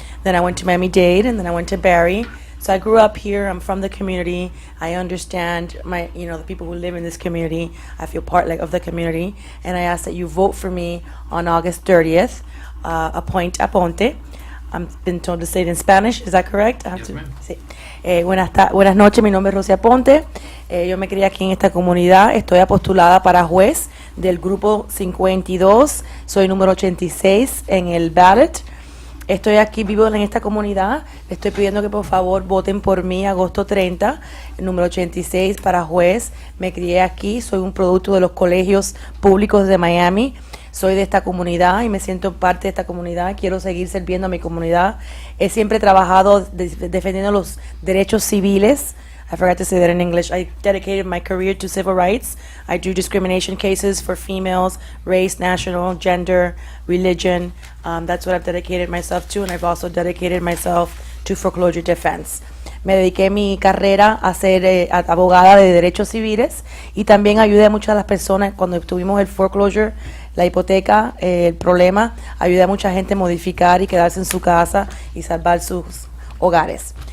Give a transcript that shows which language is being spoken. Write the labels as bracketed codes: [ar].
[en] Then I went to Miami-Dade, and then I went to Barry. So I grew up here. I'm from the community. I understand the people who live in this community. I feel part of the community. And I ask that you vote for me on August 30th. Aponte. I've been told to say it in Spanish. Is that correct? I have Yes, to ma'am. say. [es] Buenas noches. Mi nombre es Rosy Aponte. Yo me crié aquí en esta comunidad. Estoy apostulada para juez del grupo 52. Soy número 86 en el ballot. Estoy aquí, vivo en esta comunidad. Le estoy pidiendo que por favor voten por mí agosto 30, el número 86 para juez. Me crié aquí, soy un producto de los colegios públicos de Miami. Soy de esta comunidad y me siento parte de esta comunidad. Quiero seguir sirviendo a mi comunidad. He siempre trabajado defendiendo los derechos civiles. [en] I forgot to say that in English. I dedicated my career to civil rights. I do discrimination cases for females, race, national, gender, religion. That's what I've dedicated myself to, and I've also dedicated myself to foreclosure defense. [es] Me dediqué mi carrera a ser abogada de derechos civiles y también ayudé a muchas de las personas cuando tuvimos el foreclosure, la hipoteca, el problema. Ayudé a mucha gente a modificar y quedarse en su casa y salvar sus hogares.